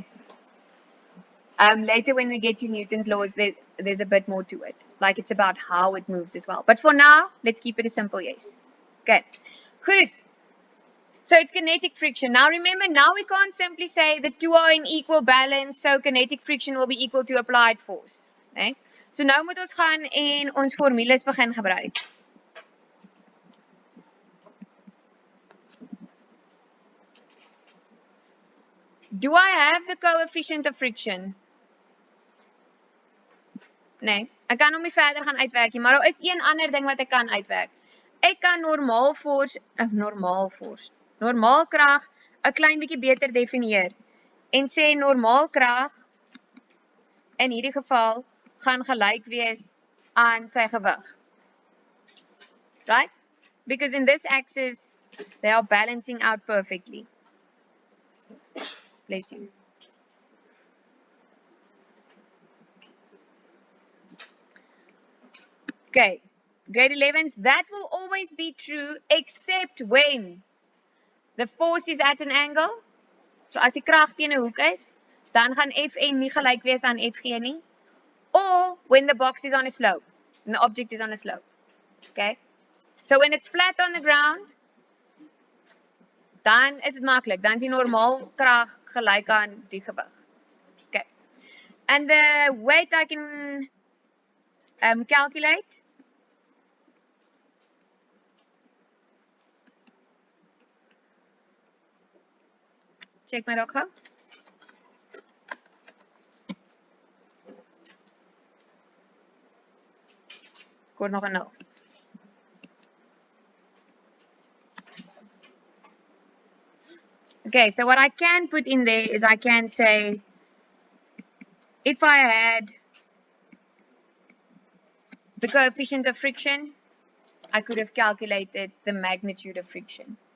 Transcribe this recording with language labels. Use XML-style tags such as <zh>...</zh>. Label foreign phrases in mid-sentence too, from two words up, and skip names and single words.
<en>Later, when we get to Newton's laws, there's a bit more to it. Like it's about how it moves as well. But for now, let's keep it a simple yes. Okay. Good. So it's kinetic friction. Now remember, now we can't simply say the two are in equal balance, so kinetic friction will be equal to applied force. Okay?</en> <af>So nou moet ons gaan en ons formules begin gebruik.</af> <en>Do I have the coefficient of friction?</en> <af>Nee, ek kan hom nie verder gaan uitwerk nie, maar daar is een ander ding wat ek kan uitwerk. Ek kan normaal krag 'n klein bietjie beter definieer en sê normaal krag in hierdie geval gaan gelyk wees aan sy gewig.</af> <en>Right? Because in this axis they are balancing out perfectly. Bless you. Okay, grade 11s, that will always be true except when the force is at an angle.</en> <af>So as die krag teen 'n hoek is, dan gaan Fn nie gelyk wees aan Fg nie.</af> <en>Or when the box is on a slope, and the object is on a slope. Okay? So when it's flat on the ground,</en> <af>dan is dit maklik. Dan is die normaal krag gelyk aan die gewig. Okay.</af> <en>And the weight I can calculate.</en> <af>Check my rock gou. Ek hoor nog 'n 0.</af> <en>Okay, so what I can put in there is I can say, if I had the coefficient of friction, I could have calculated the magnitude of friction.</en>